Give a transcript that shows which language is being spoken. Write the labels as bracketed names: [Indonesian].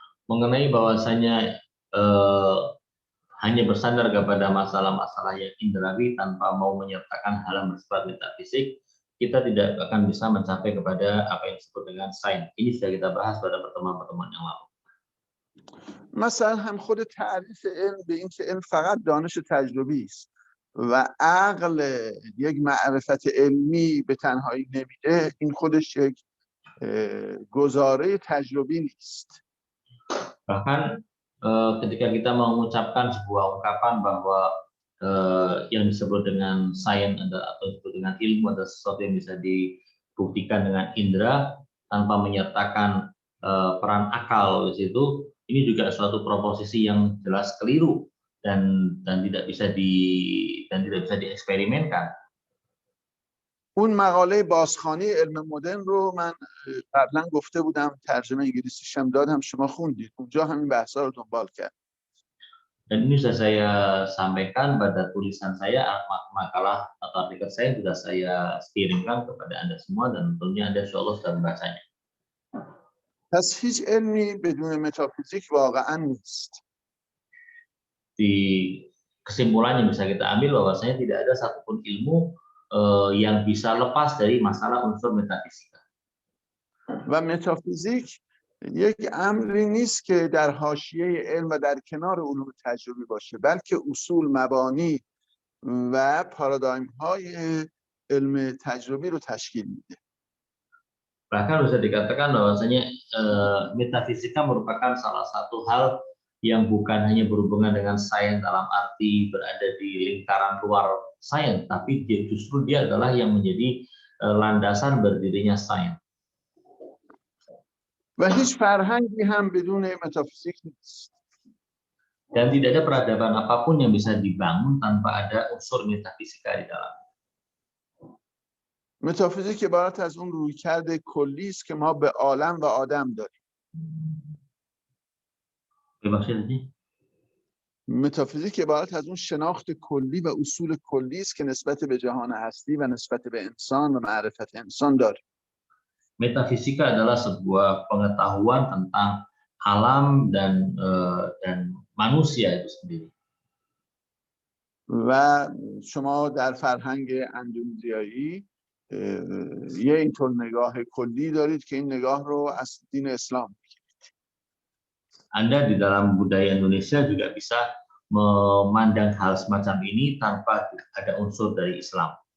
[Indonesian] Mengenai bahwasanya hanya bersandar kepada masalah-masalah yang indrawi tanpa mau menyertakan hal yang bersifat metafisik, kita tidak akan bisa mencapai kepada apa yang disebut dengan sains. Ini sudah kita bahas pada pertemuan-pertemuan yang lalu. [Persian] مثلا هم خود تعریف علم به این که علم فقط دانش تجربی است و عقل یک معرفت علمی به تنهایی نمیده، این خودش یک گزاره تجربی نیست. [Indonesian] Bahkan ketika kita mengucapkan sebuah ungkapan bahwa yang disebut dengan sains atau disebut dengan ilmu adalah sesuatu yang bisa dibuktikan dengan indera tanpa menyertakan peran akal di situ, ini juga suatu proposisi yang jelas keliru dan tidak bisa dieksperimenkan. [Persian] اون مقاله بازخوانی علم مدرن رو من قبلا گفته بودم، ترجمه انگلیسیش هم دادم، شما خوندید، اونجا همین بحثا رو دنبال کرد. [Indonesian] Dan ini sudah saya sampaikan pada tulisan saya, makalah atau artikel saya sudah saya kirimkan kepada Anda semua dan tentunya Anda insya Allah sudah membacanya. [Persian] پس هیچ علمی بدون متافیزیک واقعا نیست. [Indonesian] Di kesimpulan yang bisa kita ambil bahwasanya tidak ada satupun ilmu yang bisa lepas dari masalah unsur metafisika. [Persian] و متافیزیک یک امری نیست که در حاشیه علم و در کنار علوم تجربی باشه، بلکه اصول، مبانی و پارادایم های علم تجربی رو تشکیل میده. [Indonesian] Bahkan bisa dikatakan bahwasanya metafisika merupakan salah satu hal yang bukan hanya berhubungan dengan sains dalam arti berada di lingkaran luar sains, tapi justru dia adalah yang menjadi landasan berdirinya sains. [Persian] و هیچ فرهنگی هم بدون متافیزیک نیست. [Indonesian] Dan tidak ada peradaban apapun yang bisa dibangun tanpa ada unsur metafisika di dalam. [Persian] متافیزیک عبارت از اون رویکرد کلی است که ما به عالم و آدم داریم. متافیزیک عبارت از اون شناخت کلی و اصول کلی است که نسبت به جهان هستی و نسبت به انسان و معرفت انسان داریم. [Indonesian] Metafisika adalah sebuah pengetahuan tentang alam dan manusia itu sendiri. [Persian] و شما در فرهنگ اندونزیایی یه اینطور نگاه کلی دارید که این نگاه رو از دین اسلام میگیرید. [Indonesian] Anda di dalam budaya Indonesia juga bisa memandang hal semacam ini tanpa ada unsur dari Islam.